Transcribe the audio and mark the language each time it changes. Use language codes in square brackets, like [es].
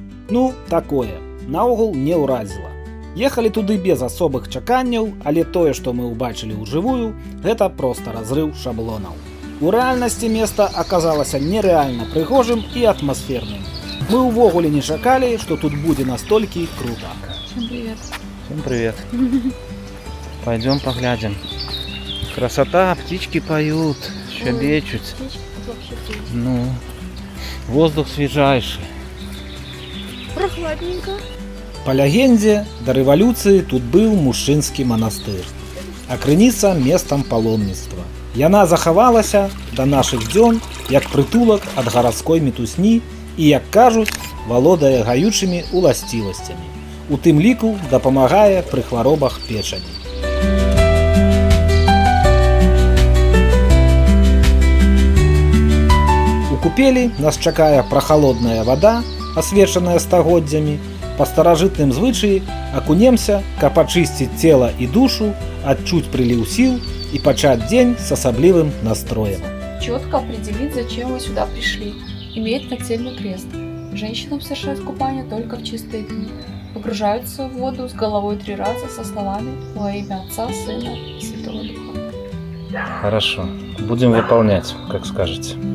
[be] Ну, такое. Наогул не ўразіла. Ехалі туды без асобых чаканняў, але тое, што мы ўбачылі ўжывую, гэта проста разрыў шаблонаў. У рэальнасці места аказалася нерэальна прыгожым і атмасферным. Мы ўвогуле не чакалі, што тут будзе настолькі круто. [ru] Всем привет. Всем привет. Пойдем поглядим. Красота, птички поют, щебечут. Ну, воздух свежайший. Прохладненько. [be] Па легендзе, да рэвалюцыі тут быў мужчынскі манастыр, а крыніца месцам паломніцтва. Яна захавалася да нашых дзён як прытулак ад гарадской мітусні і, як кажуць, валодае гаючымі уласцівасцямі. У тым ліку дапамагае пры хваробах печані. У купелі нас чакае прахалодная вада, асвечаная стагоддзямі. Па старажытным звычаі акунемся, каб ачысціць цела і душу, адчуць прыліў сіл [ru] и почать день с особливым настроем. Четко определить, зачем вы сюда пришли. Имеет нательный крест. Женщинам совершают купание только в чистые дни. Погружаются в воду с головой 3 раза со словами «Во имя Отца, Сына и Святого Духа». Хорошо, будем выполнять, как скажете.